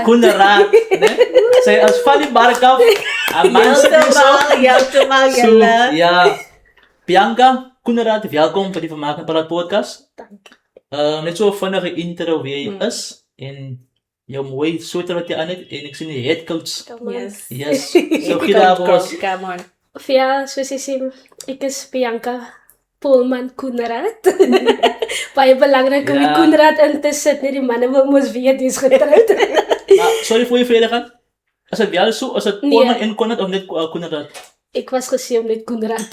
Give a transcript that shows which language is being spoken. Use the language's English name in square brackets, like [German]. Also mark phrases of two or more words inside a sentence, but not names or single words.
[Afrikaans] Koenraad, né? Sy is van die mark af. 'n man sit hier so. Heeltemal, So, julle. ja. Bianca, Koenraad, welkom vir die Vermaak en Praat podcast. Dankie. Net so 'n vinnige intro wie jy is en jou mooi sweater wat jy aan het en ek sien die [English] head coach. Yes. [Afrikaans] Yes. So gee daar ons. [English] Come on. [Afrikaans] Of ja, soos jy sê, ek is Bianca Polman Koenraad. Baie belangrik om die Ja. Koenraad in te sit, net die manne wil mos weet jy's getroud. Maar sorry vir jou verdediging. As dit wel so, as dit Nee. Polman en Koenraad of net Koenraad. Ek was gesê om net Koenraad te